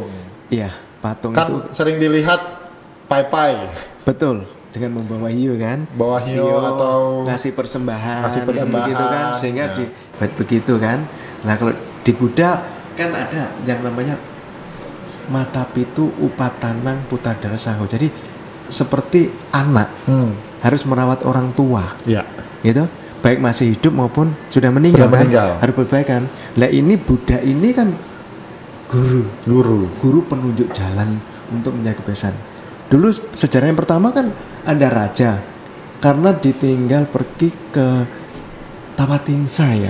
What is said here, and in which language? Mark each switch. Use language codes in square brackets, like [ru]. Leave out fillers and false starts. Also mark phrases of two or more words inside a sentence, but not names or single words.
[id] Iya, patung Kan itu sering dilihat pai-pai, betul dengan membawa hiu kan. bawa hiu atau ngasih persembahan, ngasih persembahan. gitu kan, sehingga Ya. dibuat begitu kan. Nah kalau di Buddha kan ada yang namanya [pi] mata pitu upatanang putadara saho. [id] Jadi seperti anak harus merawat orang tua, ya. gitu. Baik masih hidup maupun sudah meninggal, Sudah meninggal. Kan? Harus berbaik kan. Lah ini Buddha ini kan guru penunjuk jalan untuk menjaga kebebasan. Dulu sejarah yang pertama kan ada raja karena ditinggal pergi ke Tawatimsa ya.